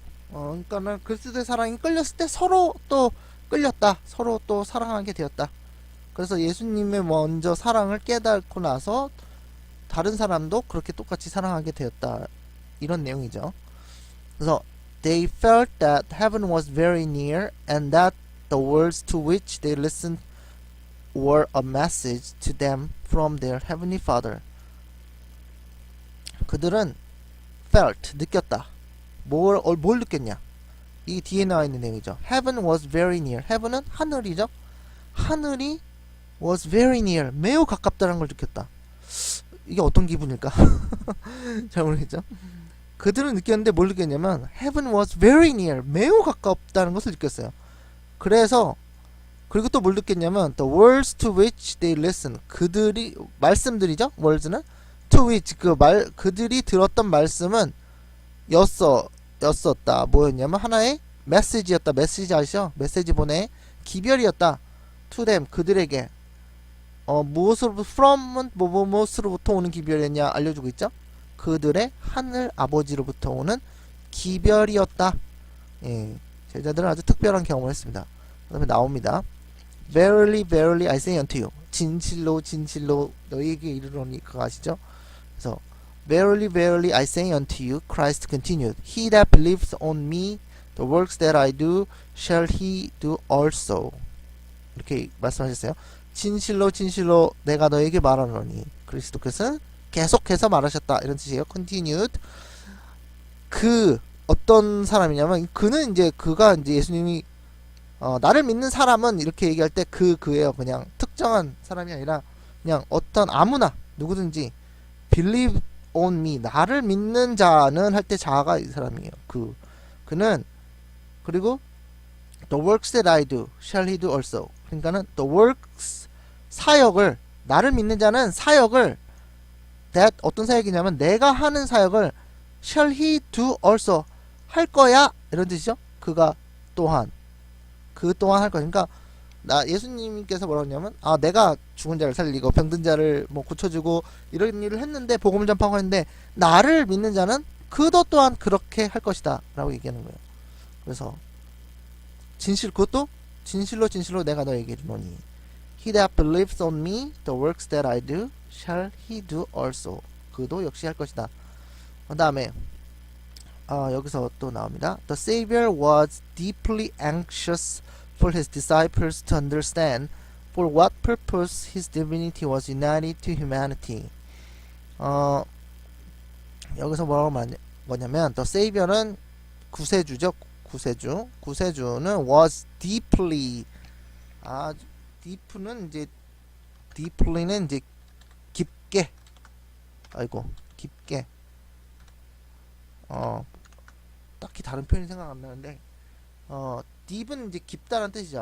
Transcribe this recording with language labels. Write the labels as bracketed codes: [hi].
[ko] 그러니까는 그리스도의 사랑이 끌렸을 때 서로 또 끌렸다. 서로 또 사랑하게 되었다. 그래서 예수님의 먼저 사랑을 깨닫고 나서 다른 사람도 그렇게 똑같이 사랑하게 되었다. 이런 내용이죠. [en] 그래서 they felt that heaven was very near and that the words to which they listened were a message to them from their heavenly Father. [ko] 그들은 felt 느꼈다. 뭘 느꼈냐? 이 뒤에 나와 있는 내용이죠. [en] Heaven was very near. [ko] Heaven은 하늘이죠. [en] 하늘이 was very near. [ko] 매우 가깝다는 걸 느꼈다. 이게 어떤 기분일까? 잘 모르겠죠. 그들은 느꼈는데 뭘 느꼈냐면 [en] Heaven was very near. [ko] 매우 가깝다는 것을 느꼈어요. 그래서 그리고 또 뭘 느꼈냐면 [en] the words to which they listen. [ko] 그들이 말씀들이죠. words는 [en] to which [ko] 그들이 들었던 말씀은 였었다. 뭐였냐면 하나의 메시지였다. 메시지 아시죠? 메시지 보내 기별이었다. [en] to them [ko] 그들에게 무엇으로부터 from은 무엇으로부터 오는 기별이었냐 알려주고 있죠. 그들의 하늘 아버지로부터 오는 기별이었다. 예, 제자들은 아주 특별한 경험을 했습니다. 그 다음에 나옵니다. [en] Verily, verily, I say unto you. [ko] 진실로, 진실로 너희에게 이르노니 그거 아시죠? [en] 그래서 Verily, verily, I say unto you, Christ continued, He that believes on me, the works that I do, shall he do also. [ko] 이렇게 말씀하셨어요. 진실로, 진실로 내가 너에게 말하노니. 그리스도께서는 계속해서 말하셨다. 이런 뜻이에요. Continued. 어떤 사람이냐면 그는 이제 그가 이제 예수님이 나를 믿는 사람은 이렇게 얘기할 때 그예요. 그냥 특정한 사람이 아니라 그냥 어떤 아무나 누구든지 believe [en] on me. [ko] 나를 믿는 자는 할 때 자가 이 사람이에요. 그는 그리고 [en] the works that I do shall he do also. [ko] 그러니까는 [en] the works [ko] 사역을 나를 믿는 자는 사역을 that 어떤 사역이냐면 내가 하는 사역을 [en] shall he do also [ko] 할 거야 이런 뜻이죠. 그가 또한 그 또한 할 거니까 나 예수님께서 뭐라고 했냐면 내가 죽은 자를 살리고 병든 자를 뭐 고쳐주고 이런 일을 했는데 복음을 전파하고 했는데 나를 믿는 자는 그도 또한 그렇게 할 것이다 라고 얘기하는 거예요. 그래서 그것도 진실로 내가 너에게 이르노니 [en] He that believes on me the works that I do shall he do also. [ko] 그도 역시 할 것이다. 그 다음에 여기서 또 나옵니다. [en] The Savior was deeply anxious for his disciples to understand for what purpose his divinity was united to humanity. [ko] 여기서 뭐라고 뭐냐면 [en] The Savior [ko] 는 구세주죠. 구세주는 [en] was deeply deeply [ko] 는 이제 깊게 깊게 딱히 다른 표현이 생각 안 나는데 deep은 이제 깊다는 뜻이죠.